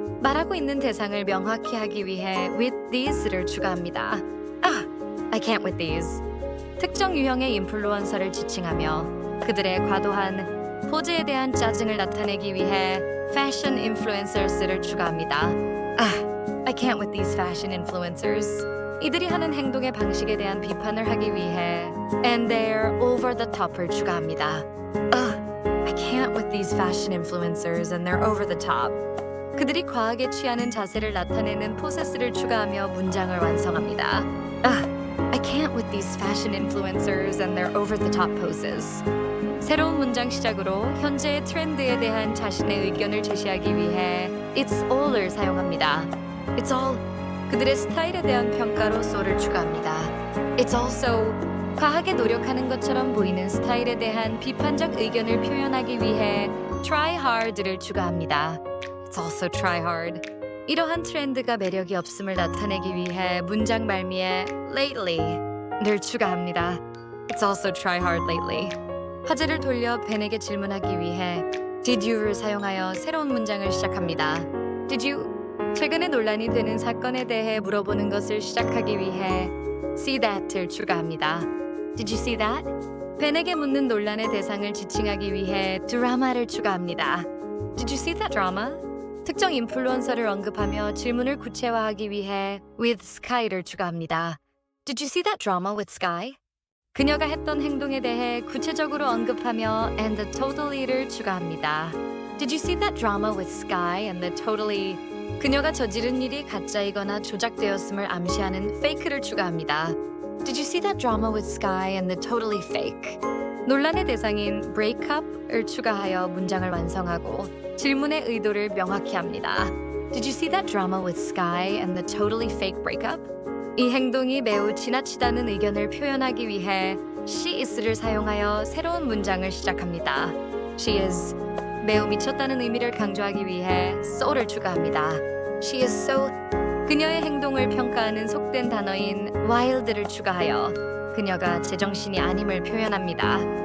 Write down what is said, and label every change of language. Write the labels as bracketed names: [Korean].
[Korean] 말하고 있는 대상을 명확히 하기 위해 [English] with these [Korean] 를 추가합니다. [English] I can't with these. [Korean] 특정 유형의 인플루언서를 지칭하며 그들의 과도한 포즈에 대한 짜증을 나타내기 위해 [English] fashion influencers [Korean] 를 추가합니다. [English] I can't with these fashion influencers. [Korean] 이들이 하는 행동의 방식에 대한 비판을 하기 위해 [English] and they're over the top [Korean] 을 추가합니다. [English] I can't with these fashion influencers and they're over the top. [Korean] 그들이 과하게 취하는 자세를 나타내는 포세스를 추가하며 문장을 완성합니다. [English] I can't with these fashion influencers and their over-the-top poses. [Korean] 새로운 문장 시작으로 현재의 트렌드에 대한 자신의 의견을 제시하기 위해 [English] It's all [Korean] 을 사용합니다. [English] It's all. [Korean] 그들의 스타일에 대한 평가로 [English] so [Korean] 를 추가합니다. [English] It's also. [Korean] 과하게 노력하는 것처럼 보이는 스타일에 대한 비판적 의견을 표현하기 위해 [English] try hard [Korean] 를 추가합니다. [English] It's also try hard. [Korean] 이러한 트렌드가 매력이 없음을 나타내기 위해 문장 말미에 [English] lately [Korean] 를 추가합니다. [English] It's also try hard lately. [Korean] 화제를 돌려 벤에게 질문하기 위해 [English] did you [Korean] 를 사용하여 새로운 문장을 시작합니다. [English] Did you? [Korean] 최근에 논란이 되는 사건에 대해 물어보는 것을 시작하기 위해 [English] see that [Korean] 을 추가합니다. [English] Did you see that? [Korean] 벤에게 묻는 논란의 대상을 지칭하기 위해 드라마를 추가합니다. [English] Did you see that drama? [Korean] 특정 인플루언서를 언급하며 질문을 구체화하기 위해 [English] with Sky [Korean] 를 추가합니다. [English] Did you see that drama with Sky? [Korean] 그녀가 했던 행동에 대해 구체적으로 언급하며 [English] and the totally [Korean] 를 추가합니다. [English] Did you see that drama with Sky and the totally? [Korean] 그녀가 저지른 일이 가짜이거나 조작되었음을 암시하는 [English] fake [Korean] 를 추가합니다. [English] Did you see that drama with Sky and the totally fake? [Korean] 논란의 대상인 [English] breakup [Korean] 을 추가하여 문장을 완성하고 질문의 의도를 명확히 합니다. [English] Did you see that drama with Sky and the totally fake breakup? [Korean] 이 행동이 매우 지나치다는 의견을 표현하기 위해 [English] she is [Korean] 를 사용하여 새로운 문장을 시작합니다. [English] She is. [Korean] 매우 미쳤다는 의미를 강조하기 위해 [English] so [Korean] 를 추가합니다. [English] She is so. [Korean] 그녀의 행동을 평가하는 속된 단어인 [English] wild [Korean] 를 추가하여 그녀가 제정신이 아님을 표현합니다.